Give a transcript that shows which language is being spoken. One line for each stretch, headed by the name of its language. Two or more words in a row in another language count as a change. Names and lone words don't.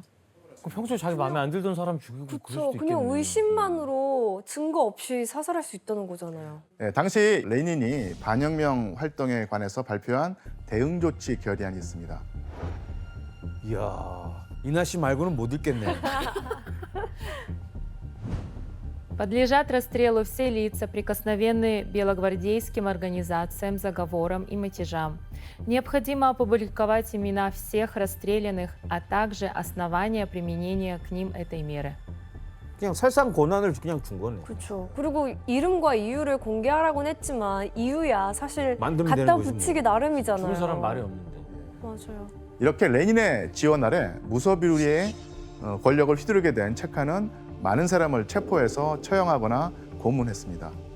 Korean: 그럼 평소에 자기 마음에 안 들던 사람 죽이고 그럴 그쵸. 수도 있겠네. 그냥 의심만으로 증거 없이 사살할 수 있다는 거잖아요. 예, 당시 레닌이 반혁명 활동에 관해서 발표한 대응 조치 결의안이 있습니다. 이야 이나 씨 말고는 못 읽겠네.
Russian: Подлежат расстрелу все лица, прикосновенные белогвардейским организациям, заговорам и мятежам. Необходимо опубликовать имена всех расстрелянных, а также основания применения к ним этой меры.
Korean: 그냥 살상 권한을 그냥 준 거네. 그렇죠. 그리고 이름과 이유를 공개하라고는 했지만 이유야 사실 만들면 되는 갖다 거지, 붙이기 뭐. 나름이잖아요. 죽은 사람 말이 없는데. 맞아요. 이렇게 레닌의 지원 아래 무소비루리의 권력을 휘두르게 된 체카는 많은 사람을 체포해서 처형하거나 고문했습니다.